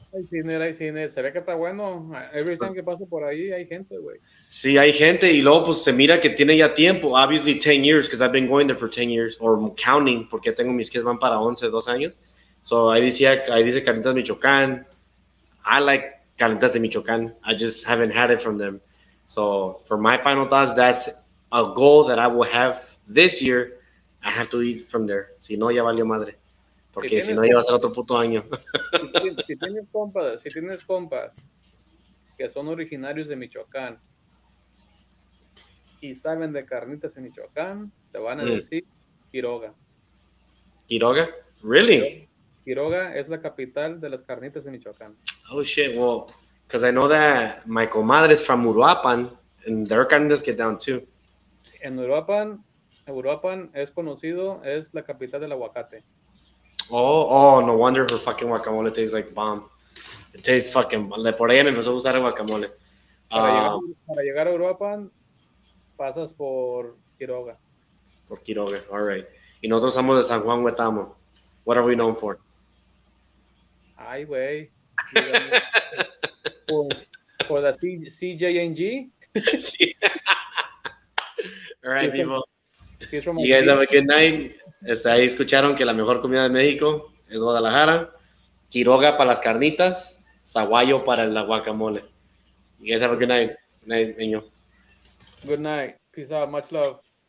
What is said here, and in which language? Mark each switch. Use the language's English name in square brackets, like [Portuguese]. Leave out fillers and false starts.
[Spanish] Hay cine, se ve que está bueno. [English] Every time [Spanish] que paso por ahí hay gente, güey. Sí, hay gente y luego pues se mira que tiene ya tiempo, [English] obviously 10 years, because I've been going there for 10 years, or counting, [Spanish] porque tengo mis kids van para 11, 2 años. So ahí dice Carnitas Michoacán. [English] I like Carnitas de Michoacán. I just haven't had it from them. So for my final thoughts, that's a goal that I will have this year. I have to eat from there. [Spanish] Si no, ya valió madre. Porque si no, ya va a ser otro puto año. Si tienes compas que son originarios de Michoacán y saben de carnitas en Michoacán, te van a decir Quiroga. [English] Quiroga? Really? [Spanish] Quiroga es la capital de las carnitas de Michoacán. [English] Oh shit, well, because I know that my comadre is from Uruapan, and their carnitas get down too. [Spanish] En Uruapan es conocido, es la capital del aguacate. [English] Oh, no wonder her fucking guacamole tastes like bomb. It tastes fucking... [Spanish] Por ella me empezó a gustar el guacamole. Para llegar a Uruapan, pasas por Quiroga. [English] Por Quiroga, all right. [Spanish] Y nosotros somos de San Juan, Huetamo. [English] What are we known for? [Spanish] Ay, güey. [English] For the CJNG. Sí. All right, people. You You guys have a good night. [Spanish] Ahí escucharon que la mejor comida de México es Guadalajara. Quiroga para las carnitas. Zaguayo para el guacamole. [English] You guys have a good night. Good night, niño. Good night. Peace out. Much love.